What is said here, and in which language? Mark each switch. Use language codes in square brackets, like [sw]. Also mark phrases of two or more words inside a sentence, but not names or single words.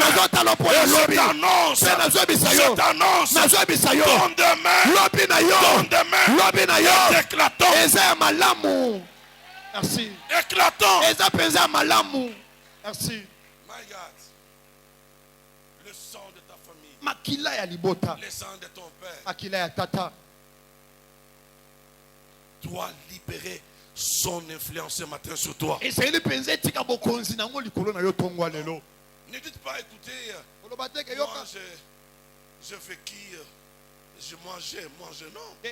[fr] Et je t'annonce, ton demain est éclatant. Merci. Éclatant. Merci. [en] My God. [fr] Le sang de ta famille. [ln] Makila ya libota. [fr] Le sang de ton père. [ln] Makila ya tata. [fr] Doit libérer son influence ce matin sur toi. Ne dites pas, écoutez, moi je fais qui, je mangeais, non.